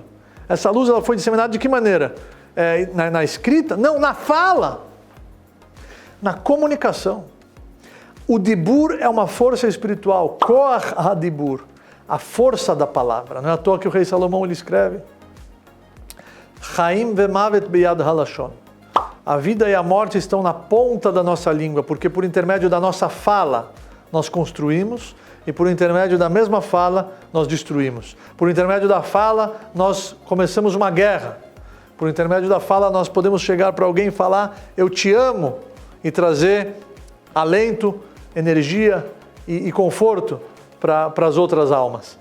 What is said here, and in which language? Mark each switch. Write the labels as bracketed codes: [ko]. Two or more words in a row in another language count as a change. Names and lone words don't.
[pt] Essa luz ela foi disseminada de que maneira? Na escrita? Não, na fala. Na comunicação. O Dibur é uma força espiritual. [he] כח הדיבור. [pt] A força da palavra. Não é à toa que o rei Salomão ele escreve [he] חיים ומות ביד הלשון. [pt] A vida e a morte estão na ponta da nossa língua, porque por intermédio da nossa fala nós construímos e por intermédio da mesma fala nós destruímos. Por intermédio da fala nós começamos uma guerra. Por intermédio da fala nós podemos chegar para alguém e falar eu te amo e trazer alento, energia e conforto para as outras almas.